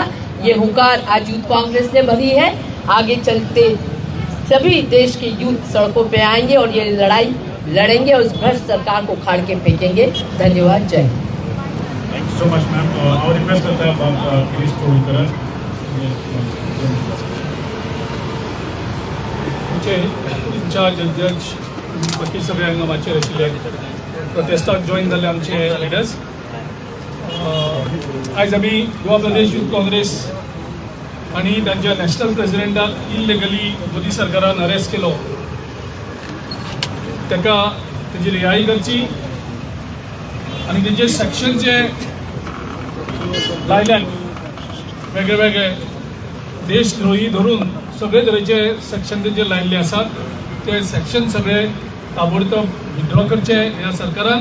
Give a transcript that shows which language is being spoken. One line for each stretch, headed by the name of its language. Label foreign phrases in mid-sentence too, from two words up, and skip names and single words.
Hindi: ये हुंकार आज यूथ कांग्रेस ने भरी है। आगे चलते सभी देश के यूथ सड़कों पे आएंगे और ये लड़ाई लड़ेंगे और उस भ्रष्ट सरकार को उखाड़ के फेंकेंगे। धन्यवाद। जय हिंद।
English: thank you so much ma'am.
Hindi: और रिक्वेस्ट करता है आप प्लीज टोल करें
Konkani: इंचार्ज अध्यक्ष बाकी सगळे हांगा मातशे आशिल्ले प्रोटेस्टाक जॉइन जाल्ले आमचे लिडर्स। आयज आमी गोवा प्रदेश यूथ काँग्रेस आनी तांच्या
English: national presidentak
Konkani: इलिगली मोदी सरकारान अरेस्ट केलो, ताका तेजी रिहाई करची आनी तेजे सेक्शन जे लायल्यात वेगळे वेगळे देशद्रोही धरून सगळे तरेचे सेक्शन तेजे लायिल्ले आसात, ते सेक्शन सगळे ताबडतोब विथड्रॉ करचे ह्या सरकारान।